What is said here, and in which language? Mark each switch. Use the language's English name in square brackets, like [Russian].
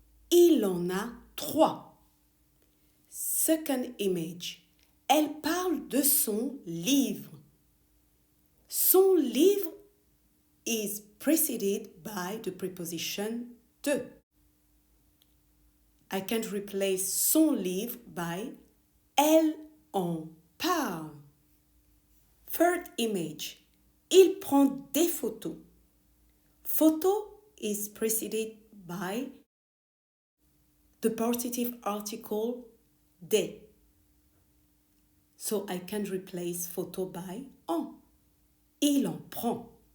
[French] Il en a trois. [English] Second image. [French] Elle parle de son livre. Son livre [English] is preceded by the preposition de. I can replace [French] son livre [English] by [French] elle en parle. [English] Third image. [French] Il prend des photos. [English] Photo is preceded by the partitive article des. So I can replace photo by en. [French] Il en prend.